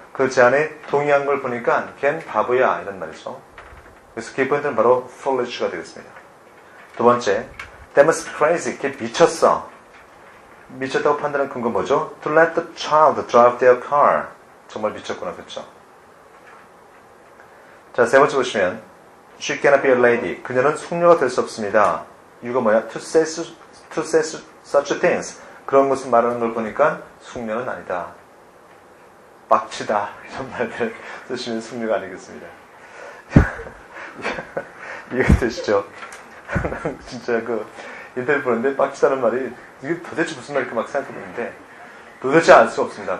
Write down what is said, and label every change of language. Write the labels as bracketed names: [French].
[Korean] 그 제안에 동의한 걸 보니까 걘 바보야. 이런 말이죠. 그래서 키포인트는 바로 foolish가 되겠습니다. 두 번째, [English] that was crazy. [Korean] 걔 미쳤어. 미쳤다고 판단한 근거 뭐죠? [English] To let the child drive their car. [Korean] 정말 미쳤구나, 그렇죠? 자, 세 번째 보시면 [English] she cannot be a lady. [Korean] 그녀는 숙녀가 될 수 없습니다. 이유가 뭐야? [English] To say such things. [Korean] 그런 것을 말하는 걸 보니까 숙녀는 아니다. 빡치다. 이런 말들 쓰시면 숙녀가 아니겠습니다. 이해되시죠? 진짜 그 인터뷰 보는데 빡치다는 말이 이게 도대체 무슨 말일까 막 생각해보는데 도대체 알 수 없습니다.